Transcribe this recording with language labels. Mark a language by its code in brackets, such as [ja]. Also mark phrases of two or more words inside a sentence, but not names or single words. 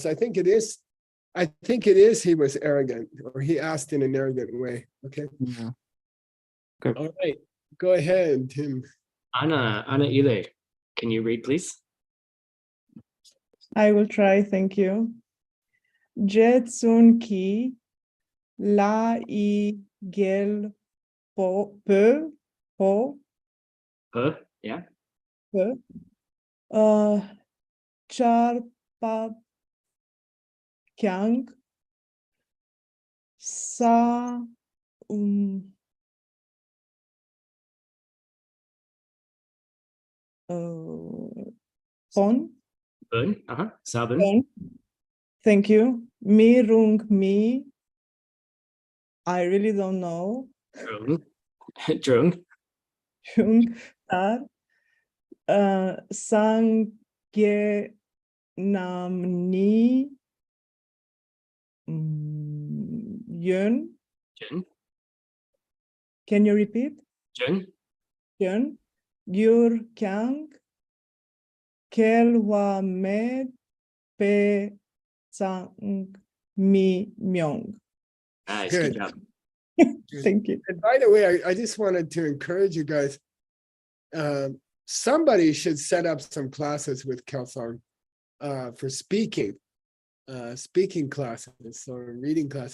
[en] I think it is he was arrogant, or he asked in an arrogant way. Okay. Yeah. Okay. All right. Go ahead, Tim. Anna Ile, can you read, please? I will try, thank you. [bo] Jetsun ki la I gel po [en] Yeah. [bo] char pa kyang sa pon. Sabun. Pon. [en] Thank you. [bo] Mi rung mi. [en] I really don't know. [bo] Drung. Jung tar. Sangye namni yön. Jun. [en] Can you repeat? [bo] Jun. Yön. Gyur kyang. Kelwa med pe sang mi myong. [en] Nice. Good. Good job. Thank you. And by the way, I just wanted to encourage you guys. Somebody should set up some classes with Kelsang for speaking classes or reading classes.